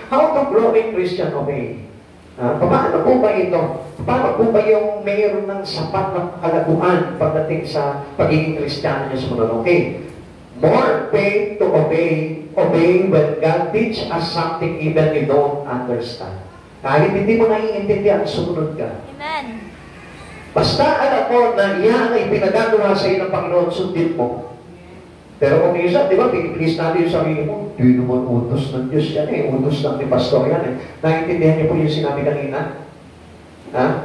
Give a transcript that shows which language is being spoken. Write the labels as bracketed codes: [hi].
[en] How to grow in Christian obey? [tl] Paano po ba ito? Paano po ba yung mayroon ng sapat na kalaguan pagdating sa pagiging Kristiyano niya sumunod? Okay. [en] More faith to obey when God teach us something even you don't understand. [tl] Kahit hindi mo naiintindihan, sumunod ka. Amen. Basta alam mo na yan ay pinagagawa sa iyo ng Panginoon, sundin mo. Pero kung isa, di ba, pinipilis natin yung sarili mo, di naman utos ng Diyos yan utos ng ni Pastor yan Naintindihan niyo po yung sinabi kanina? Ha?